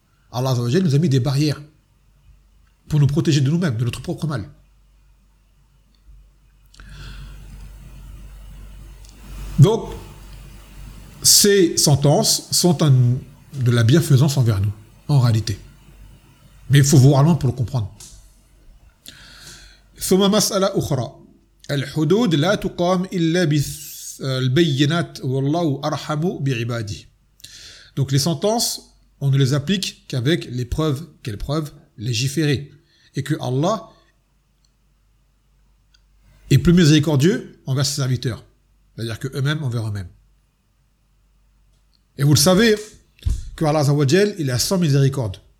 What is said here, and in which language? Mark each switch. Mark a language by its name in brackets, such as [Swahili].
[French] Allah Azza wa Jalla nous a mis des barrières pour nous protéger de nous-mêmes, de notre propre mal. Donc, ces sentences sont de la bienfaisance envers nous, en réalité. Mais il faut voir loin pour le comprendre. [Arabic] ثم مسألة أخرى الحدود لا تقام إلا بالبينات والله أرحم بعباده. [French] Donc les sentences, on ne les applique qu'avec les preuves. Quelles preuves? Légiférer. Et que Allah est plus miséricordieux envers ses serviteurs. C'est-à-dire que eux-mêmes envers eux-mêmes. Et vous le savez, que Allah Azza wa Jal, il est sans miséricorde.